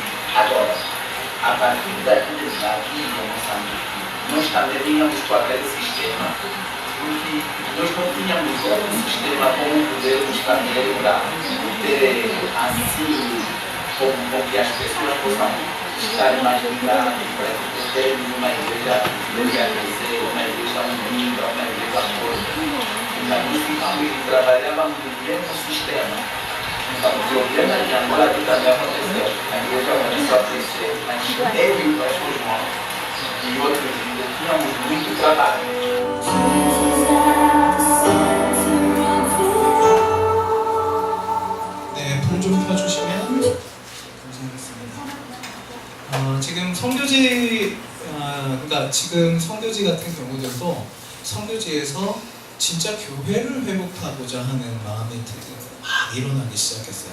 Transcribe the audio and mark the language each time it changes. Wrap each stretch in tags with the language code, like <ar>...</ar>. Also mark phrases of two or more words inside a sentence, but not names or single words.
<pt>Agora, a partir daqui em Moçambique, nós também tínhamos com aquele sistema, porque nós não tínhamos outro sistema como podermos também para ter assim, como que as pessoas possam estar mais ligadas, para termos uma igreja crescer, uma igreja unida, uma igreja forte. Então, nós ficamos e trabalhávamos no mesmo sistema. Então, o problema de Angola que também aconteceu. A igreja começou a crescer, mas ele e os nossos irmãos e outros líderes tínhamos muito trabalho.</pt> <ko>네, 불 좀 켜주시면 감사하겠습니다. 지금 성교지, 그러니까 지금 성교지 같은 경우들도 성교지에서 진짜 교회를 회복하고자 하는 마음이 막 일어나기 시작했어요.</ko>